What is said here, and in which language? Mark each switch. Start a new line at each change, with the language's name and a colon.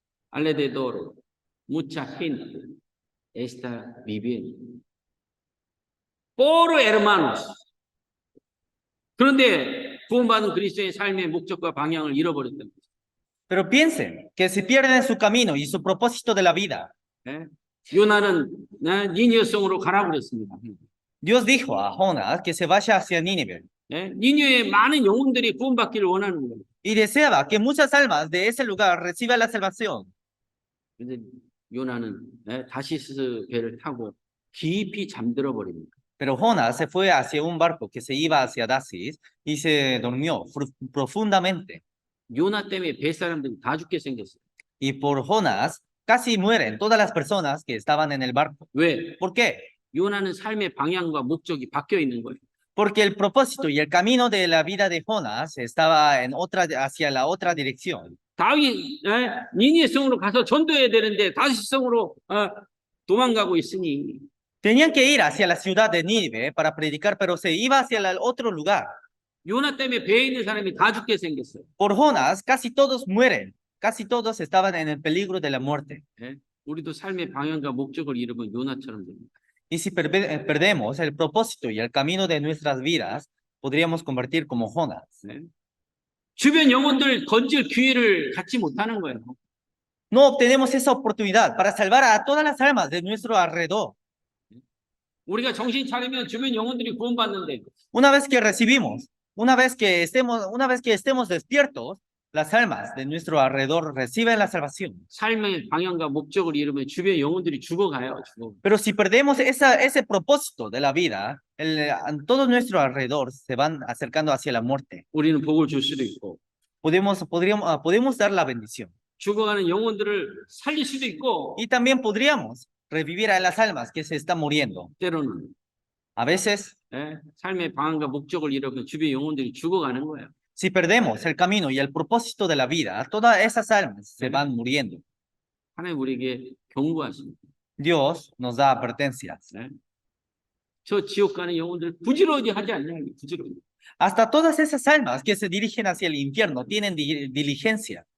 Spanish: alrededor mucha gente está viviendo. Por hermanos,
Korean: 그런데 구원받은 그리스도의 삶의 목적과 방향을 잃어버렸던 거죠.
Spanish: Pero piensen que si pierden su camino y su propósito de la vida,
Korean: 예? 요나는 니니어 성으로 가라고 그랬습니다.
Spanish: Dios dijo a Jonás que se vaya hacia Nínive
Korean: 예? 니니어의 많은 영혼들이 구원받기를 원하는 거예요.
Spanish: y deseaba que muchas almas de ese lugar reciban la salvación.
Korean: 근데 요나는 다시스 배를 타고 깊이 잠들어 버립니다.
Spanish: Pero Jonás se fue hacia un barco que se iba hacia Dacis y se durmió profundamente.
Korean: 요나 때문에 배 사람들이 다 죽게 생겼어요.
Spanish: Y por Jonás casi mueren todas las personas que estaban en el barco.
Korean: 왜?
Spanish: ¿Por qué?
Korean: 요나는 삶의 방향과 목적이 바뀌어 있는 거예요.
Spanish: Porque el propósito y el camino de la vida de Jonás estaba hacia la otra dirección.
Korean: 다윗 니니의 성으로 가서 전도해야 되는데 다시 성으로 도망가고 있으니
Spanish: Tenían que ir hacia la ciudad de Nínive para predicar, pero se iba hacia el otro lugar.
Korean: 요나 때문에 배에 있는 사람이 다 죽게 생겼어요.
Spanish: Por Jonás casi todos mueren. Casi todos estaban en el peligro de la muerte.
Korean: 우리도 삶의 방향과 목적을 잃으면 요나처럼 됩니다.
Spanish: Y si perdemos el propósito y el camino de nuestras vidas, podríamos convertir como Jonás.
Korean: 주변 영혼들 건질 기회를 갖지 못하는 거예요.
Spanish: No obtenemos esa oportunidad para salvar a todas las almas de nuestro alrededor.
Korean: 우리가 정신 차리면 주변 영혼들이 구원받는데
Spanish: Una vez que recibimos, una vez que estemos despiertos, las almas de nuestro alrededor reciben la salvación.
Korean: 삶의 방향과 목적을 잃으면 주변 영혼들이 죽어가요. 죽어.
Spanish: Pero si perdemos ese propósito de la vida, todo nuestro alrededor se van acercando hacia la muerte.
Korean: 우리는 복을 줄 수도 있고
Spanish: Podemos dar la bendición.
Korean: 죽어가는 영혼들을 살릴 수도 있고
Spanish: Y también podríamos revivir a las almas que se están muriendo.
Korean: 때로는
Spanish: A veces,
Korean: 삶의 방향과 목적을 잃으면 주변 영혼들이 죽어가는 거예요.
Spanish: si perdemos el camino y el propósito de la vida, todas esas almas se van muriendo.
Korean: 하나님 우리에게 경고하십니다.
Spanish: Dios nos da advertencias.
Korean: 저 지옥 가는 영혼들 부지런히 하지 않냐, 부지런히.
Spanish: Hasta todas esas almas que se dirigen hacia el infierno tienen diligencia.